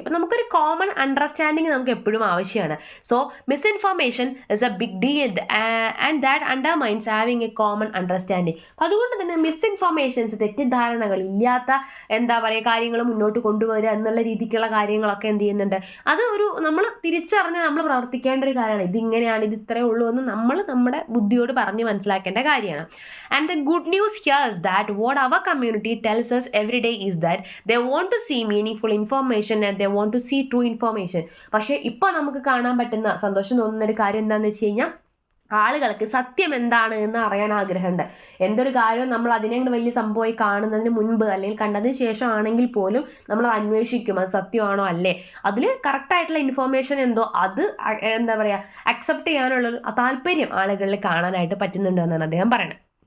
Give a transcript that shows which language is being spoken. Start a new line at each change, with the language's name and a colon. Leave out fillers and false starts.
Malayalam: അപ്പോൾ നമുക്കൊരു common understanding നമുക്ക് എപ്പോഴും ആവശ്യമാണ്.
English: So misinformation is a big deal and that undermines having a common understanding.
Malayalam: അപ്പോൾ അതുകൊണ്ട് തന്നെ മിസ്ഇൻഫോർമേഷൻസ്, തെറ്റിദ്ധാരണകൾ ഇല്ലാത്ത എന്താ പറയുക കാര്യങ്ങൾ മുന്നോട്ട് കൊണ്ടുവരിക എന്നുള്ള രീതിക്കുള്ള കാര്യങ്ങളൊക്കെ എന്ത് ചെയ്യുന്നുണ്ട്, അത് ഒരു നമ്മൾ തിരിച്ചറിഞ്ഞ് നമ്മൾ പ്രവർത്തിക്കേണ്ട ഒരു കാര്യമാണ്. ഇതിങ്ങനെയാണ്, ഇത് ഇത്രയേ ഉള്ളൂ എന്ന് നമ്മൾ നമ്മുടെ ബുദ്ധിയോട് പറഞ്ഞ് മനസ്സിലാക്കേണ്ട കാര്യമാണ്.
English: And the good news here is that what our community tells us every day is that they want to see meaningful information and they want to see true information.
Malayalam: പക്ഷേ ഇപ്പോൾ നമുക്ക് കാണാൻ പറ്റുന്ന സന്തോഷം തോന്നുന്ന ഒരു കാര്യം എന്താണെന്ന് വെച്ച് കഴിഞ്ഞാൽ ആളുകൾക്ക് സത്യം എന്താണ് എന്ന് അറിയാൻ ആഗ്രഹമുണ്ട്. എന്തൊരു കാര്യവും നമ്മൾ അതിനെ വലിയ സംഭവമായി കാണുന്നതിന് മുൻപ് അല്ലെങ്കിൽ കണ്ടതിന് ശേഷം ആണെങ്കിൽ പോലും നമ്മൾ അന്വേഷിക്കും അത് സത്യമാണോ അല്ലേ, അതിൽ കറക്റ്റായിട്ടുള്ള ഇൻഫോർമേഷൻ എന്തോ അത് എന്താ പറയുക അക്സെപ്റ്റ് ചെയ്യാനുള്ള താല്പര്യം ആളുകളിൽ കാണാനായിട്ട് പറ്റുന്നുണ്ട് എന്നാണ് അദ്ദേഹം പറയുന്നത്.